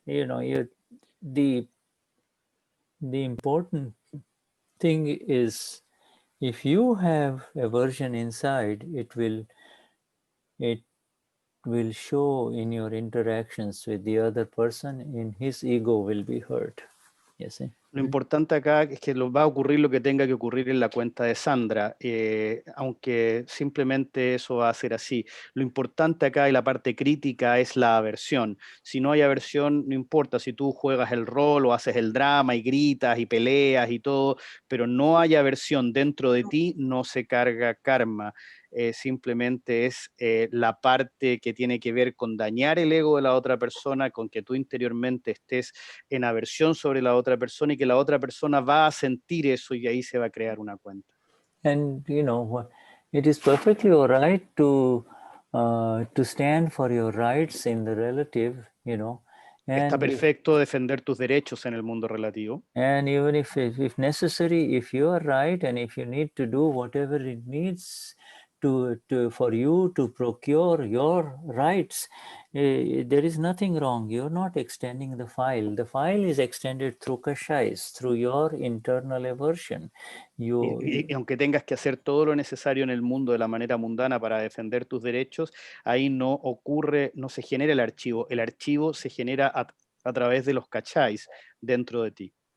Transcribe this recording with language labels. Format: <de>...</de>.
<en>You know, the important thing is, if you have aversion inside, it will show in your interactions with the other person, in his ego will be hurt. Yes.</en> <es>Lo importante acá es que va a ocurrir lo que tenga que ocurrir en la cuenta de Sandra, aunque simplemente eso va a ser así. Lo importante acá y la parte crítica es la aversión. Si no hay aversión, no importa si tú juegas el rol o haces el drama y gritas y peleas y todo, pero no hay aversión dentro de ti, no se carga karma. Simplemente es la parte que tiene que ver con dañar el ego de la otra persona, con que tú interiormente estés en aversión sobre la otra persona y que la otra persona va a sentir eso y ahí se va a crear una cuenta.</es> <en>And you know, it is perfectly all right to stand for your rights in the relative, you know.</en> <es>Está perfecto defender tus derechos en el mundo relativo.</es> <en>And even if necessary, if you are right and if you need to do whatever it needs for you to procure your rights, there is nothing wrong. You're not extending the file. The file is extended through kashais, through your internal aversion.</en> <es>Y aunque tengas que hacer todo lo necesario en el mundo de la manera mundana para defender tus derechos, ahí no ocurre, no se genera el archivo se genera a través de los kachais dentro de ti.</es>